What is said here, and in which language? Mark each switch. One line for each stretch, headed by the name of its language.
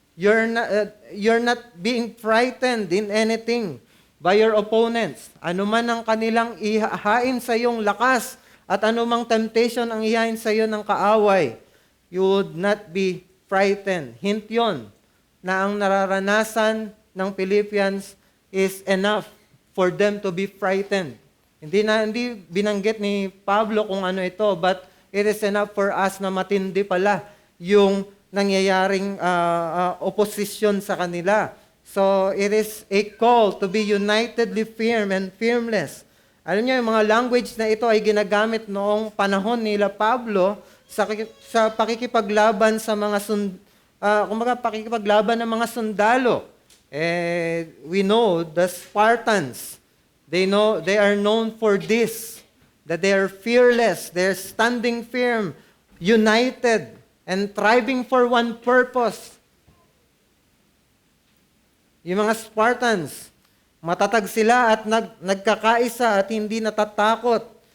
English: You're not being frightened in anything by your opponents.
Filipino: Ano man ang kanilang ihahain sa iyong lakas at anumang temptation ang ihahain sa iyo ng kaaway,
English: you would not be frightened. Hint
Filipino: yon na ang nararanasan ng
English: Philippians is enough for them to be frightened.
Filipino: Hindi binanggit ni Pablo kung ano ito,
English: but it is enough for us
Filipino: na matindi pala yung nangyayaring opposition sa kanila.
English: So, it is a call to be unitedly firm and firmless.
Filipino: Alam niyo, yung mga language na ito ay ginagamit noong panahon nila Pablo sa pakikipaglaban sa mga pakikipaglaban ng mga sundalo.
English: We know the Spartans, they are known for this, that they are fearless, they're standing firm, united, and thriving for one purpose.
Filipino: Yung mga Spartans, matatag sila at nagkakaisa at hindi natatakot.